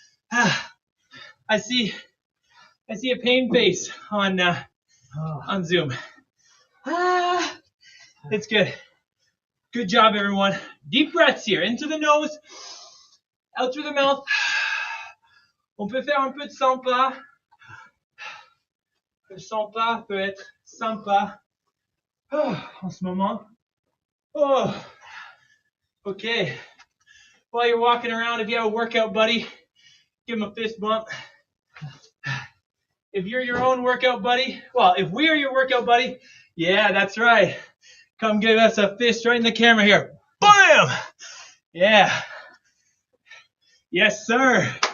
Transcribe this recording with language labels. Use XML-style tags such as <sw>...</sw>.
<en>I see a pain face on Zoom. It's good. Good job, everyone. Deep breaths here. Into the nose, out through the mouth.</en> <fr>On peut faire un peu de 100 pas. Le 100 pas peut être sympa en ce moment.</fr> <en>Oh, okay. While you're walking around, if you have a workout buddy, give him a fist bump. If you're your own workout buddy, well, if we're your workout buddy, yeah, that's right. Come give us a fist right in the camera here. Bam! Yeah. Yes, sir.</en>